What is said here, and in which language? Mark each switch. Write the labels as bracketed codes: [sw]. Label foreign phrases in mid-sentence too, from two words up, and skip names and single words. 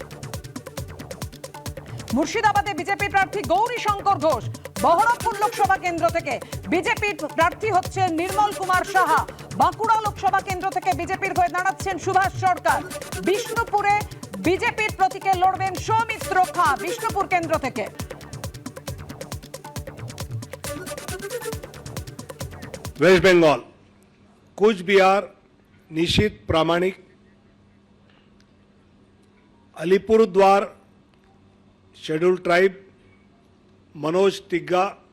[bn] মুর্শিদাবাদে বিজেপি প্রার্থী গৌরী শঙ্কর ঘোষ, বহরমপুর লোকসভা কেন্দ্র থেকে বিজেপির প্রার্থী হচ্ছেন নির্মল কুমার সাহা, বাঁকুড়া লোকসভা কেন্দ্র থেকে বিজেপির হয়ে দাঁড়াচ্ছেন সুভাষ সরকার, বিষ্ণুপুরে বিজেপির প্রতীকে লড়বেন সৌমিত্র খাঁ বিষ্ণুপুর কেন্দ্র থেকে। [hi] वेस्ट बंगाल कूच बिहार निशीथ प्रामाणिक, अलीपुरद्वार [en] Scheduled Tribe [hi] मनोज टिग्गा,